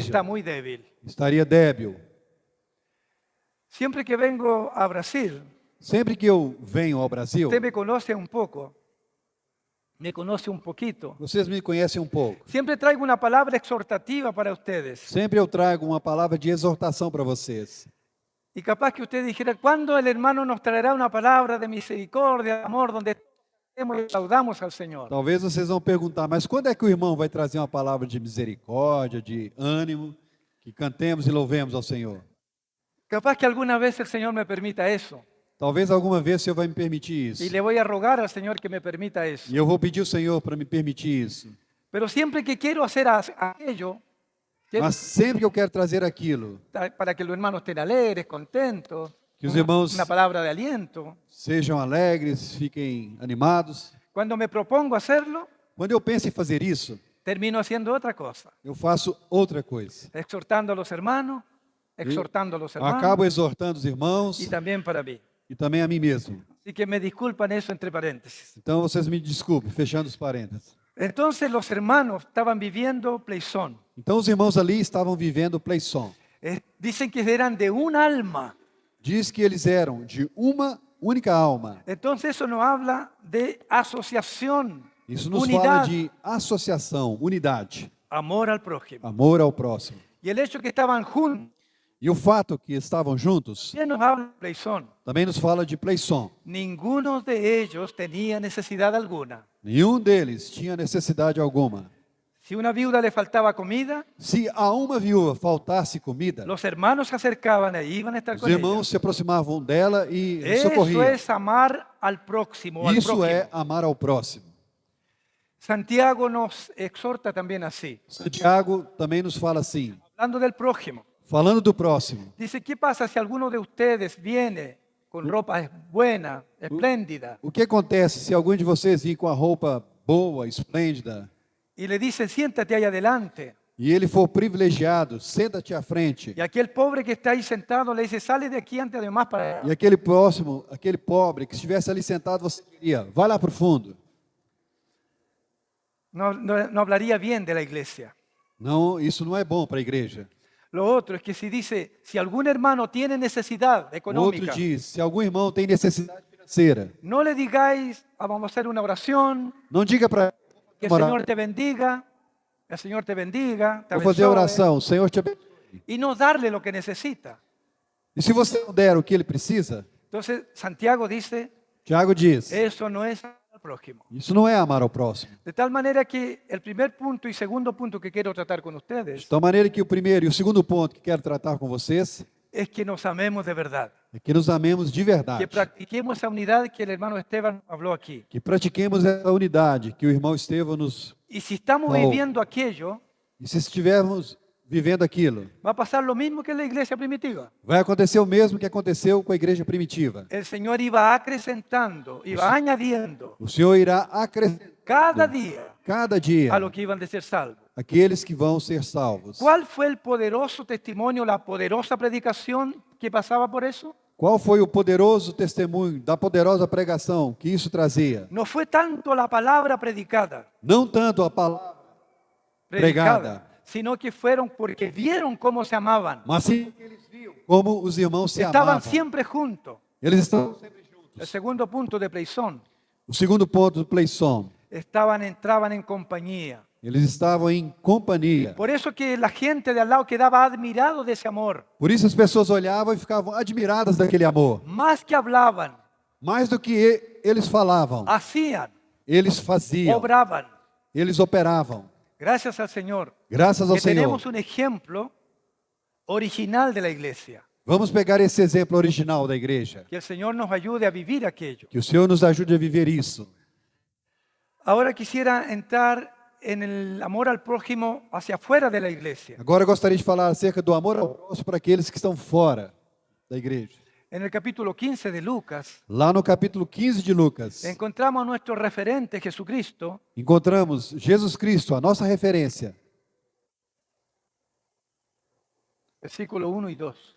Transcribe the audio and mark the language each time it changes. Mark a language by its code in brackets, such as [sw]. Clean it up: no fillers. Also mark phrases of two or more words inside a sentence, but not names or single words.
[es] está muy débil. [pt] estaria débil. [es] Siempre que vengo a Brasil, [pt] Sempre que eu venho ao Brasil, [es] usted me conoce un poco, me conoce un poquito. [pt] vocês me conhecem um pouco. [es] Siempre traigo una palabra exhortativa para ustedes. [pt] Sempre eu trago uma palavra de exortação para vocês. [es] Y capaz que usted dijera, ¿cuándo el hermano nos traerá una palabra de misericordia, de amor, donde y aplaudamos al Señor. [pt] Talvez vocês vão perguntar, mas quando é que o irmão vai trazer uma palavra de misericórdia, de ânimo, que cantemos e louvemos ao Senhor? [es] Capaz que alguna vez el Señor me permita eso. [pt] Talvez alguma vez o Senhor vai me permitir isso. [es] Y le voy a rogar al Señor que me permita eso. [pt] E eu vou pedir ao Senhor para me permitir isso. [es] Pero siempre que quiero hacer aquello, [pt] Mas sempre que eu quero trazer aquilo, [es] para que los hermanos estén alegres, contentos, [pt] que os irmãos [es] una palabra de aliento, [pt] sejam alegres, fiquem animados. [es] cuando me propongo hacerlo, [pt] Quando eu penso em fazer isso, [es] termino haciendo otra cosa, [pt] eu faço outra coisa. [es] exhortando a los hermanos, exhortando a los [pt] Eu [es] hermanos [pt] acabo exortando os irmãos [es] y también para mí. [pt] e também a mim mesmo. [es] Así que me disculpan eso entre paréntesis. [pt] Então vocês me desculpem, fechando os parênteses. [es] Entonces los hermanos estaban viviendo pleisón. [pt] Então os irmãos ali estavam vivendo pleison. [es] Dicen que eran de un alma. [pt] Diz que eles eram de uma única alma. [es] Entonces eso nos habla de asociación, [pt] Isso nos [es] unidad, [pt] fala de associação, unidade, [es] amor al prójimo. [pt] amor ao próximo. [es] Y el hecho que estaban juntos, [pt] E o fato que estavam juntos [es] también nos habla de pleisón. [pt] também nos fala de pleison. [es] Ninguno de ellos tenía necesidad alguna. [pt] Nenhum deles tinha necessidade alguma. [es] Si una viuda le faltaba comida, [pt] Se a uma viúva faltasse comida, [es] los hermanos se acercaban e iban a estar [pt] os [es] con ella. [pt] irmãos se aproximavam dela e [es] Eso [pt] socorriam. [es] es amar al próximo, al [pt] Isso [es] prójimo. [pt] é amar ao próximo. [es] Santiago nos exhorta también así, [pt] Santiago também nos fala assim, [es] hablando del prójimo. [pt] falando do próximo. [es] Dice, ¿qué pasa si alguno de ustedes viene con ropa buena, espléndida, [pt] O que acontece se algum de vocês vir com a roupa boa, esplêndida, [es] y le dice, siéntate ahí adelante? [pt] e ele for privilegiado, senta-te à frente, [es] Y aquel pobre que está ahí sentado le dice, sale de aquí antes de más para allá. [pt] e aquele próximo, aquele pobre que estivesse ali sentado, você diria, vai lá para o fundo. [es] No hablaría bien de la iglesia. [pt] Não, isso não é bom para a igreja. [es] Lo otro es que si dice, si algún hermano tiene necesidad [pt] O outro [es] económica, [pt] diz, se algum irmão tem necessidade financeira, [es] no le digáis, vamos a hacer una oración, [pt] não diga para [es] que el Señor te bendiga, el Señor te bendiga, te [pt] vou fazer a abençoe, oração, o Senhor te abençoe. [es] y no darle lo que necesita. [pt] E se você não der o que ele precisa, [es] Entonces, Santiago dice, [pt] Tiago diz, [es] eso no es al prójimo. [pt] isso não é amar ao próximo. [es] De tal manera que el primer punto y segundo punto que quiero tratar con ustedes [pt] De tal maneira que o primeiro e o segundo ponto que quero tratar com vocês [es] es que nos amemos de verdad, [pt] é que nos amemos de [es] que [pt] verdade. [es] practiquemos esa unidad que el hermano Esteban habló aquí. [pt] Que pratiquemos essa unidade que o irmão Estevão nos... [es] Y si estamos Oh. viviendo aquello, [pt] E se estivermos vivendo aquilo, [es] va a pasar lo mismo que en la iglesia primitiva. [pt] vai acontecer o mesmo que aconteceu com a igreja primitiva. [es] El Señor iba acrecentando, iba añadiendo [pt] O Senhor irá acrescentar [es] cada día [pt] cada dia [es] a lo que iban de ser salvos. [pt] aqueles que vão ser salvos. [es] ¿Cuál fue el poderoso testimonio, la poderosa predicación que pasaba por eso? [pt] Qual foi o poderoso testemunho da poderosa pregação que isso trazia? [es] No fue tanto la palabra predicada, [pt] Não tanto a palavra Pregada. [es] sino que fueron porque vieron cómo se amaban. [pt] mas sim como os irmãos se [es] Estaban [pt] amavam. [es] siempre juntos. [pt] Eles estão sempre juntos. [es] El segundo punto de Pleisón, [pt] O segundo ponto do Pleison, [es] entraban en compañía. [pt] eles estavam em companhia. [es] Por eso que la gente de al lado quedaba admirado de ese amor. [pt] Por isso as pessoas olhavam e ficavam admiradas daquele amor. [es] Más que hablaban, [pt] Mais do que eles falavam, [es] hacían, [pt] eles faziam, [es] obraban. [pt] eles operavam. [es] Gracias al Señor. [pt] Graças ao [es] Que [pt] Senhor. [es] tenemos un ejemplo original de la iglesia. [pt] Vamos pegar esse exemplo original da igreja. [es] Que el Señor nos ayude a vivir aquello. [pt] Que o Senhor nos ajude a viver isso. [es] Ahora quisiera entrar en el amor al prójimo hacia afuera de la iglesia. [pt] Agora eu gostaria de falar acerca do amor ao próximo para aqueles que estão fora da igreja. [es] En el capítulo 15 de Lucas [pt] Lá no capítulo 15 de Lucas, [es] encontramos a nuestro referente Jesucristo [pt] encontramos Jesus Cristo, a nossa referência. [es] versículo 1 y 2.